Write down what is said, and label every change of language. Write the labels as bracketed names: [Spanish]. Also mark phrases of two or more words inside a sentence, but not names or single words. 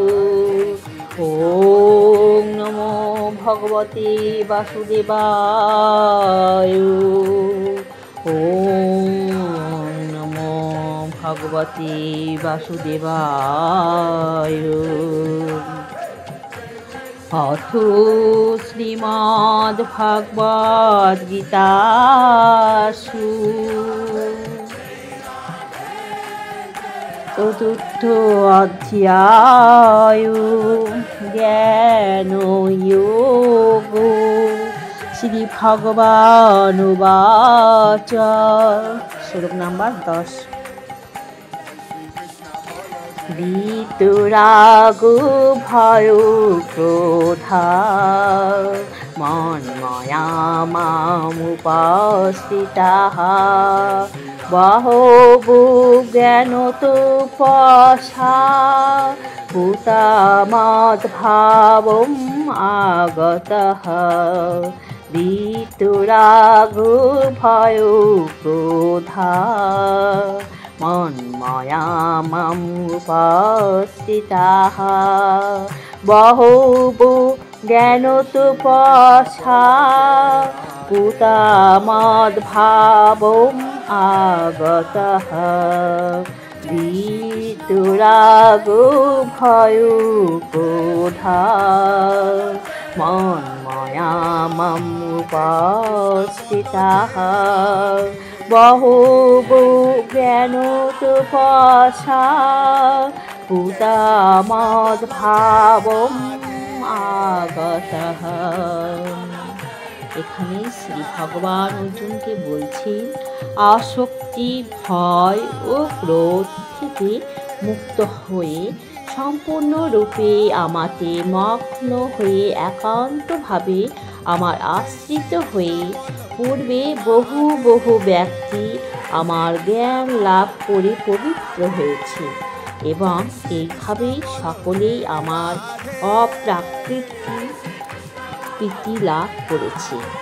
[Sanskrit] ওম নমো ভগবতে বাসুদেবায়। ওম নমো ভগবতে বাসুদেবায়। অথ শ্রীমদ্ভাগবত গীতাসু চতুর্থ অধ্যায় জ্ঞানযোগ। শ্রী ভগবানুবাচ। [Bangla] শ্লোক নাম্বার 10। [Sanskrit] বিতরাগ ভয় ক্রোধা মন্ময়া মামুপস্থিতাঃ বহবো জ্ঞানতপসা ভূতামদ্ভাবম আগতঃ। বিতরাগ ভয় ক্রোধা মন্ময়া मया मामुपास्थिताः बहवो ज्ञानतपसा पूता मद्भावम् आगतः वितरागो भयो क्रोधा मन्मया मामुपास्थिताः बहवो ज्ञानतपसा पूता मद्भावम् आगतः। [Bangla] এখানে শ্রী ভগবান অর্জুনকে বলছেন আসক্তি ভয় ও ক্রোধ থেকে মুক্ত হয়ে সম্পূর্ণরূপে আমাতে মগ্ন হয়ে একান্তভাবে আমার আশ্রিত হয়ে পূর্বে বহু বহু ব্যক্তি আমার জ্ঞান লাভ করে পবিত্র হয়েছে এবং এইভাবেই সকলেই আমার অপ্রাকৃতিক প্রীতি লাভ করেছে।